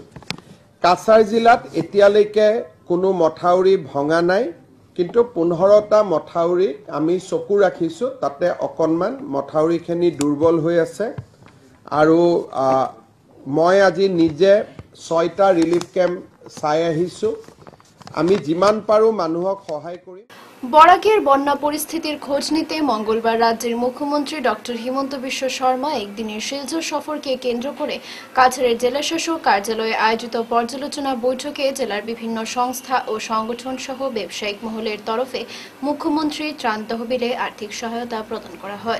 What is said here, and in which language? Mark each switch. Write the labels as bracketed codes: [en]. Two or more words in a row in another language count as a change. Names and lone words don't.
[as] কাছাৰ জিলাত এতিয়ালৈকে কোনো মথাউৰি ভঙা নাই, কিন্তু 15টা মথাউৰিত আমি চকু ৰাখিছোঁ, তাতে অকণমান মথাউৰিখিনি দুৰ্বল হৈ আছে আৰু মই আজি নিজে 6টা [en] relief camp [as] চাই আহিছোঁ। আমি যিমান পাৰোঁ মানুহক সহায় কৰিম। [bn] বরাকের বন্যা পরিস্থিতির খোঁজ নিতে মঙ্গলবার রাজ্যের মুখ্যমন্ত্রী ডক্টর হিমন্ত বিশ্ব শর্মা একদিনের শিলচর সফরকে কেন্দ্র করে কাছাড়ের জেলাশাসক কার্যালয়ে আয়োজিত পর্যালোচনা বৈঠকে জেলার বিভিন্ন সংস্থা ও সংগঠন সহ ব্যবসায়িক মহলের তরফে মুখ্যমন্ত্রীর ত্রাণ তহবিলে আর্থিক সহায়তা প্রদান করা হয়।